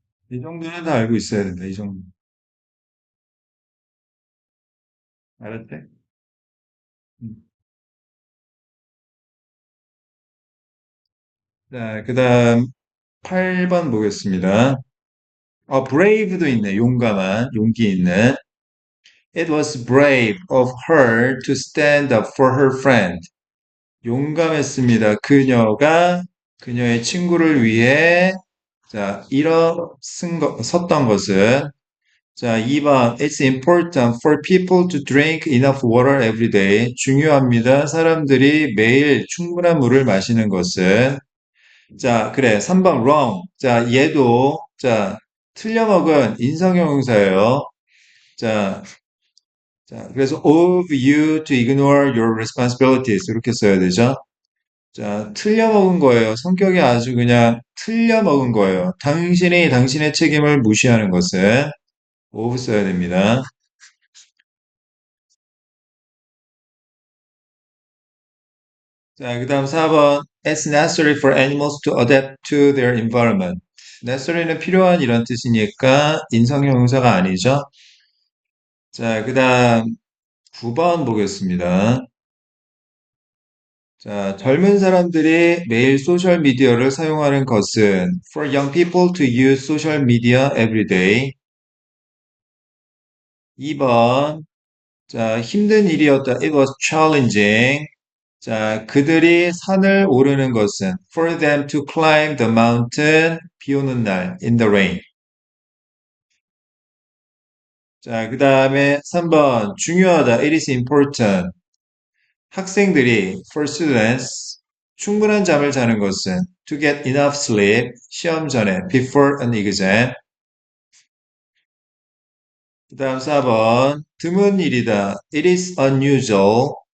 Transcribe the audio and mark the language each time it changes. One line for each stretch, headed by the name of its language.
Korean: 이 정도는 다 알고 있어야 된다. 이 정도. 알았대? 음. 자, 그 다음 8번 보겠습니다. brave도 있네. 용감한, 용기 있는.
English: It was brave of her to stand up for her friend.
Korean: 용감했습니다. 그녀가 그녀의 친구를 위해 자, 섰던 것은 자, 2번
English: It's important for people to drink enough water every day.
Korean: 중요합니다. 사람들이 매일 충분한 물을 마시는 것은 자, 그래. 3번 wrong. 자, 얘도 자, 틀려먹은 인성형용사예요. 자, 그래서
English: of you to ignore your responsibilities
Korean: 이렇게 써야 되죠. 자, 틀려먹은 거예요. 성격이 아주 그냥 틀려먹은 거예요. 당신이 당신의 책임을 무시하는 것은 of 써야 됩니다. 자, 자, 그 다음 4번.
English: It's necessary for animals to adapt to their environment.
Korean: necessary는 필요한 이런 뜻이니까 인성형용사가 아니죠. 자, 그 다음 9번 보겠습니다. 자, 젊은 사람들이 매일 소셜 미디어를 사용하는 것은
English: for young people to use social media every day.
Korean: 2번. 자, 힘든 일이었다.
English: It was challenging.
Korean: 자, 그들이 산을 오르는 것은
English: for them to climb the mountain
Korean: 비 오는 날
English: in the rain.
Korean: 자, 그 다음에 3번 중요하다.
English: It is important.
Korean: 학생들이
English: for students
Korean: 충분한 잠을 자는 것은
English: to get enough sleep
Korean: 시험 전에
English: before an exam.
Korean: 그 다음 4번 드문 일이다.
English: It is unusual.